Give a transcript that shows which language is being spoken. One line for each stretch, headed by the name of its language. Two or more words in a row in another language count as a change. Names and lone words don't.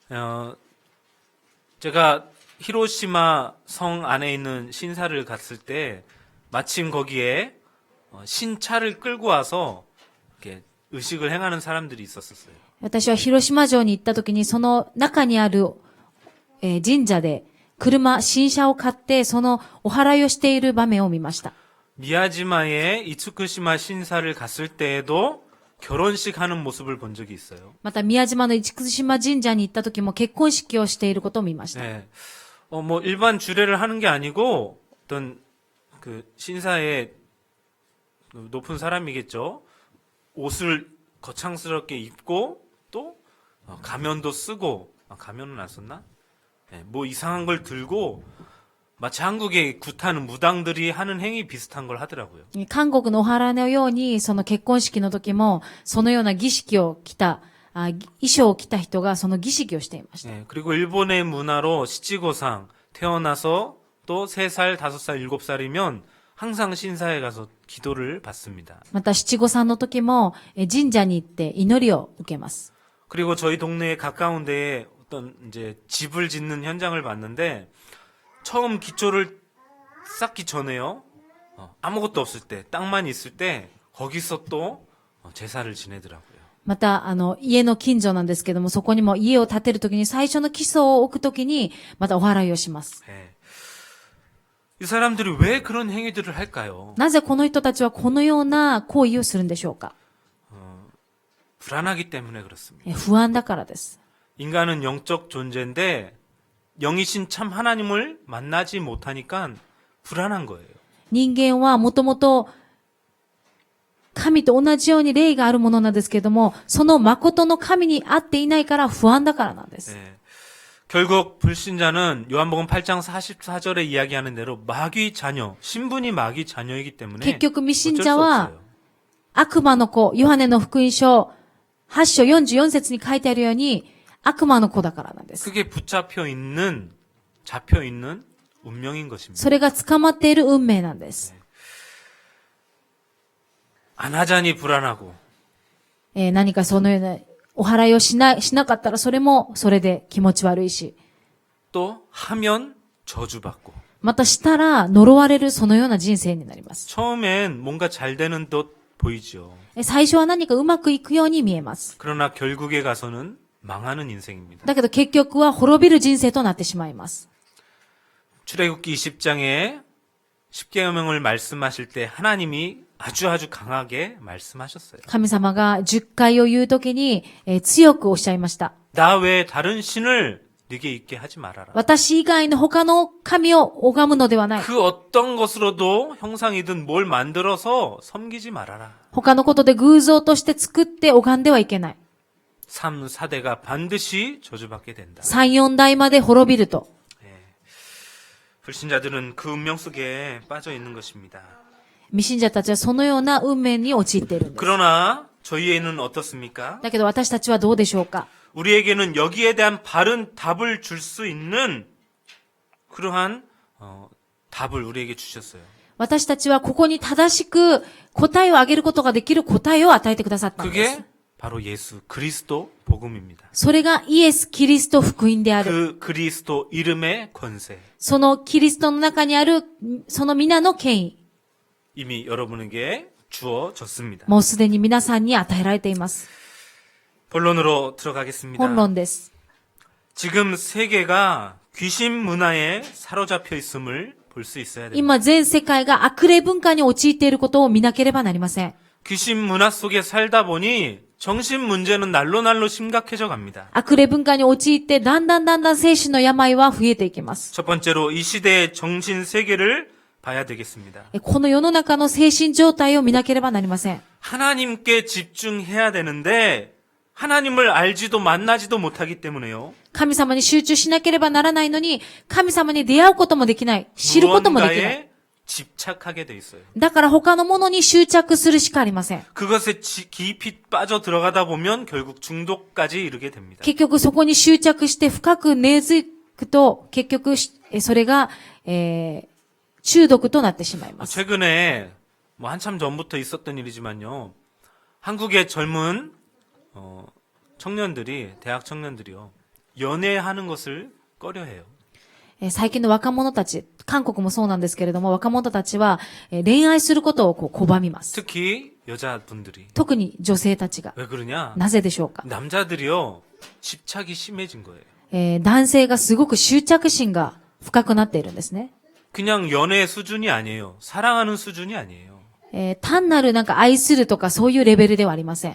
Korean: 제가 히로시마 성 안에 있는 신사를 갔을 때 마침 거기에 신차를 끌고 와서 이렇게 의식을 행하는 사람들이 있었어요.
Japanese: 私は広島城に行ったときにその中にある、神社で新車を買ってそのお祓いをしている場面を見ました。
Korean: 미야지마의 이츠쿠시마 신사를 갔을 때에도 결혼식 하는 모습을 본 적이 있어요.
Japanese: また宮島の市島神社に行ったときも結婚式をしていることを見ました。
Korean: 네. 뭐 일반 주례를 하는 게 아니고 어떤 그 신사의 높은 사람이겠죠. 옷을 거창스럽게 입고 또 가면도 쓰고 가면은 안 썼나? 네, 뭐 이상한 걸 들고 마치 한국의 굿하는 무당들이 하는 행위 비슷한 걸 하더라고요.
Japanese: 韓国のお祓いのようにその結婚式の時もそのような儀式を着た衣装を着た人がその儀式をしていました。
Korean: 네, 그리고 일본의 문화로 시치고상 태어나서 또 3살, 5살, 7살이면 항상 신사에 가서 기도를 받습니다.
Japanese: また七五三の時も神社に行って祈りを受けます。
Korean: 그리고 저희 동네에 가까운 데에 어떤 이제 집을 짓는 현장을 봤는데 처음 기초를 쌓기 전에요. 아무것도 없을 때, 땅만 있을 때 거기서 또 제사를 지내더라고요.
Japanese: また、家の近所なんですけども、そこにも家を建てるときに最初の基礎を置くときに、またお祓いをします。
Korean: 예. 이 사람들이 왜 그런 행위들을 할까요?
Japanese: なぜこの人たちはこのような行為をするんでしょうか？
Korean: 불안하기 때문에 그렇습니다.
Japanese: 不安だからです。
Korean: 인간은 영적 존재인데 영이신 참 하나님을 만나지 못하니까 불안한 거예요.
Japanese: 人間はもともと神と同じように霊があるものなんですけれども、その誠の神に会っていないから不安だからなんです。
Korean: 예. 결국 불신자는 요한복음 8장 44절에 이야기하는 대로 마귀 자녀, 신분이 마귀 자녀이기 때문에
Japanese: 結局未信
Korean: 어쩔
Japanese: 者
Korean: 수
Japanese: は
Korean: 없어요.
Japanese: 悪魔の子、ヨハネの福音書8章44節に書いてあるように悪魔の子だからなんです。
Korean: 그게 잡혀 있는 운명인 것입니다.
Japanese: それが捕まっている運命なんです。
Korean: 안 하자니 불안하고
Japanese: 何かそのようなお祓いをしなかったらそれもそれで気持ち悪いし、
Korean: 또 하면 저주받고
Japanese: またしたら呪われるそのような人生になります。
Korean: 처음엔 뭔가 잘 되는 듯 보이죠.
Japanese: 最初は何かうまくいくように見えます。
Korean: 그러나 결국에 가서는 망하는 인생입니다.
Japanese: だけど結局は滅びる人生となってしまいます。
Korean: 출애굽기 20장에 십계명을 말씀하실 때 하나님이 아주 강하게 말씀하셨어요.
Japanese: 神様が10回を言うときに、強くおっしゃいました。
Korean: 나 외에 다른 신을 네게 있게 하지 말아라.
Japanese: 私以外の他の神を拝むのではない。
Korean: 그 어떤 것으로도 형상이든 뭘 만들어서 섬기지 말아라.
Japanese: 他のことで偶像として作って拝んではいけない。
Korean: 3, 4대가 반드시 저주받게 된다.
Japanese: 3、4 代まで滅びると。
Korean: 불신자들은 그 운명 속에 빠져 있는 것입니다.
Japanese: 未信者たちはそのような運命に陥っているんです。
Korean: 그러나 저희에는 어떻습니까?
Japanese: だけど私たちはどうでしょうか？
Korean: 우리에게는 여기에 대한 바른 답을 줄 수 있는 그러한 답을 우리에게 주셨어요.
Japanese: 私たちはここに正しく答えをあげることができる答えを与えてくださったんです。
Korean: 그게 바로 예수 그리스도 복음입니다.
Japanese: それがイエス・キリスト福音である。
Korean: 그 그리스도 이름의 권세
Japanese: そのキリストの中にある、その皆の権威。
Korean: 이미 여러분에게 주어졌습니다.
Japanese: もうすでに皆さんに与えられています。
Korean: 본론으로 들어가겠습니다.
Japanese: 本論です。
Korean: 지금 세계가 귀신 문화에 사로잡혀 있음을 볼 수 있어야 됩니다.
Japanese: 今全世界が悪霊文化に陥っていることを見なければなりません。
Korean: 귀신 문화 속에 살다 보니 정신 문제는 날로 심각해져 갑니다.
Japanese: 悪霊文化に陥ってだんだん精神の病は増えていきます。
Korean: 첫 번째로 이 시대의 정신 세계를 봐야 되겠습니다.
Japanese: この世の中の精神状態を見なければなりません。
Korean: 하나님께 집중해야 되는데 하나님을 알지도 만나지도 못하기 때문에요.
Japanese: 神様に集中しなければならないのに、神様に出会うこともできない。知ることもできない。
Korean: 무언가에 집착하게 돼 있어요.
Japanese: だから他のものに執着するしかありません。
Korean: 그것에 깊이 빠져 들어가다 보면 결국 중독까지 이르게 됩니다.
Japanese: 結局そこに執着して深く根付くと、結局それが、中毒となってしまいます。
Korean: 최근에 한참 전부터 있었던 일이지만요. 한국의 젊은 청년들이 대학 청년들이요. 연애하는 것을 꺼려해요.
Japanese: 最近の若者たち、韓国もそうなんですけれども、若者たちは恋愛することを拒みます。
Korean: 특히 여자분들이
Japanese: 特に女性たちが。
Korean: 왜 그러냐?
Japanese: なぜでしょうか？
Korean: 남자들이요. 집착이 심해진 거예요.
Japanese: 男性がすごく執着心が深くなっているんですね。
Korean: 그냥 연애 수준이 아니에요. 사랑하는 수준이 아니에요.
Japanese: 単なるなんか愛するとかそういうレベルではありません。